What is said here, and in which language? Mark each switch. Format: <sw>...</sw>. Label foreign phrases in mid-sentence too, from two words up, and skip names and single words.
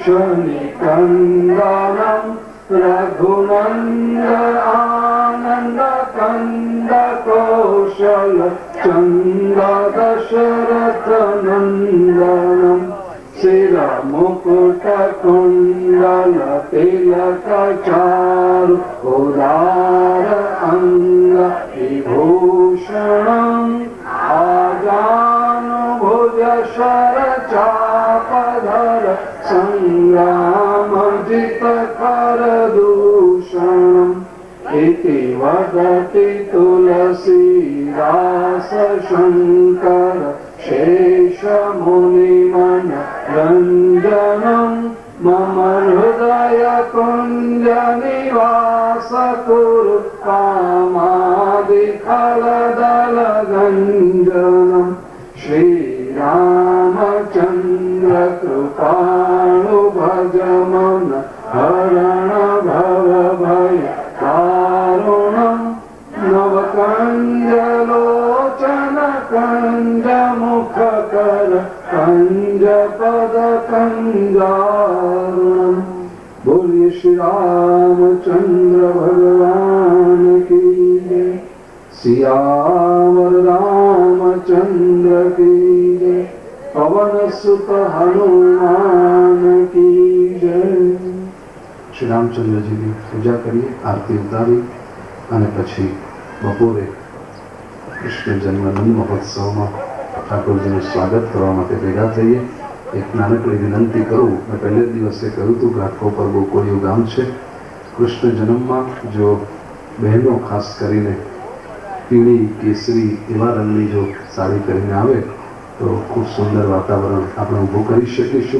<sa>નિકંદનમ રઘુનંદ આનંદ કંદ કૌશલ ચંદ દશરથ નંદનમ શિર મુકુટ કુંડલ તિલક ચારુ ઉદાર અંગ વિભૂષણમ આજાનુ ભુજ શર ચાપધર સંગ્રામ જીત કર દૂષણમ इति वदति तुलसीदास शंकर शेष मुनिमन रंजनम मम हृदय कुंज निवास कुरु कामादि फलदल गंजनम श्री रामचंद्र कृपाणु भजमन हरण भव भय दारुणम नवकंजलोचन कंज मुख कर कंज पद कंजारुणम.</sa> <hi>बोलिए श्री रामचंद्र भगवान की जय. सियावर रामचंद्र की जय. पवन सुत हनुमान की जय.</hi> <gu>શ્રી રામચંદ્રજીની પૂજા કરીએ, આરતી ઉતારી અને પછી બપોરે કૃષ્ણ જન્મદિન મહોત્સવમાં ઠાકોરજીનું સ્વાગત કરવા માટે ભેગા થઈએ. એક નાનકડી વિનંતી કરું. મેં પહેલે જ દિવસે કહ્યું હતું ઘાટકો પર ગોકુળિયું ગામ છે, કૃષ્ણ જન્મમાં જો બહેનો ખાસ કરીને પીળી કેસરી એવા રંગની જો સાડી પહેરીને આવે તો ખૂબ સુંદર વાતાવરણ આપણે ઊભું કરી શકીશું.</gu>